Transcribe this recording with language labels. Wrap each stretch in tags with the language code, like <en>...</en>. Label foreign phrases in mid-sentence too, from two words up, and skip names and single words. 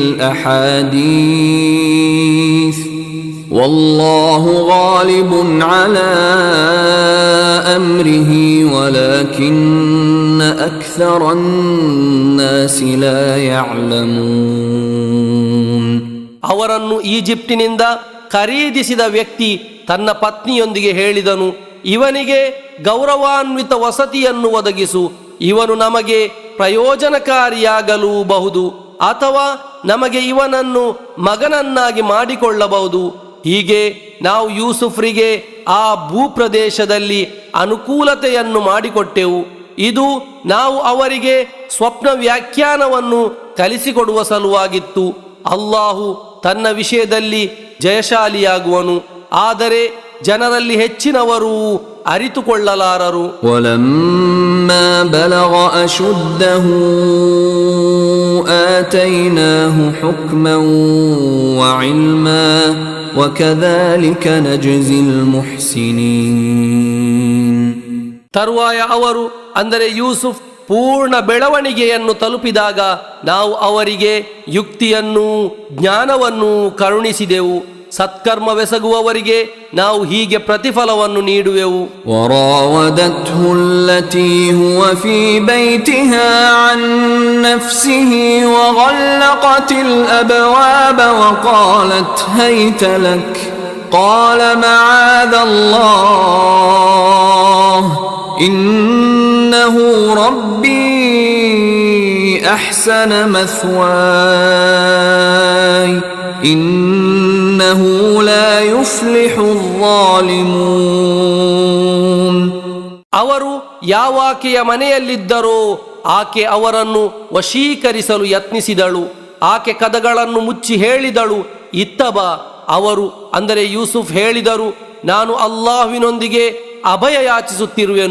<ar>الأحاديث والله غالب على أمره ولكن أكثر الناس لا يعلمون.</ar> <kn>ಅವರನ್ನು ಈಜಿಪ್ಟಿನಿಂದ ಖರೀದಿಸಿದ ವ್ಯಕ್ತಿ ತನ್ನ ಪತ್ನಿಯೊಂದಿಗೆ ಹೇಳಿದನು, ಇವನಿಗೆ ಗೌರವಾನ್ವಿತ ವಸತಿಯನ್ನು ಒದಗಿಸು. ಇವನು ನಮಗೆ ಪ್ರಯೋಜನಕಾರಿಯಾಗಲೂಬಹುದು ಅಥವಾ ನಮಗೆ ಇವನನ್ನು ಮಗನನ್ನಾಗಿ ಮಾಡಿಕೊಳ್ಳಬಹುದು. ಹೀಗೆ ನಾವು ಯೂಸುಫ್ರಿಗೆ ಆ ಭೂಪ್ರದೇಶದಲ್ಲಿ ಅನುಕೂಲತೆಯನ್ನು ಮಾಡಿಕೊಟ್ಟೆವು. ಇದು ನಾವು ಅವರಿಗೆ ಸ್ವಪ್ನ ವ್ಯಾಖ್ಯಾನವನ್ನು ಕಲಿಸಿಕೊಡುವ ಸಲುವಾಗಿತ್ತು. ಅಲ್ಲಾಹು ತನ್ನ ವಿಷಯದಲ್ಲಿ ಜಯಶಾಲಿಯಾಗುವನು, ಆದರೆ ಜನರಲ್ಲಿ ಹೆಚ್ಚಿನವರು ಅರಿತುಕೊಳ್ಳಲಾರರು.</kn> <ar>ولما بلغ أشده آتيناه حكما وعلما وكذلك نجزي المحسنين.</ar> <kn>ತರುವಾಯ ಅವರು ಅಂದರೆ ಯೂಸುಫ್ ಪೂರ್ಣ ಬೆಳವಣಿಗೆಯನ್ನು ತಲುಪಿದಾಗ ನಾವು ಅವರಿಗೆ ಯುಕ್ತಿಯನ್ನು ಜ್ಞಾನವನ್ನು ಕರುಣಿಸಿದೆವು. ಸತ್ಕರ್ಮವೆಸಗುವವರಿಗೆ ನಾವು ಹೀಗೆ ಪ್ರತಿಫಲವನ್ನು ನೀಡುವೆವು.</kn> <ar>وراودته التي هو في بيتها عن نفسه وغلقت الأبواب وقالت هيت لك قال معاذ الله إنه ربي أحسن مثواي إنه لا يفلح الظالمون.</ar> <kn>ಅವರು ಯಾವಾಕೆಯ ಮನೆಯಲ್ಲಿದ್ದರೋ ಆಕೆ ಅವರನ್ನು ವಶೀಕರಿಸಲು ಯತ್ನಿಸಿದಳು. ಆಕೆ ಕದಗಳನ್ನು ಮುಚ್ಚಿ ಹೇಳಿದಳು, ಇತ್ತ ಬಾ. ಅವರು ಅಂದರೆ ಯೂಸುಫ್ ಹೇಳಿದರು, ನಾನು ಅಲ್ಲಾಹುವಿನೊಂದಿಗೆ ಅಭಯ ಯಾಚಿಸುತ್ತಿರುವೆನು.</kn>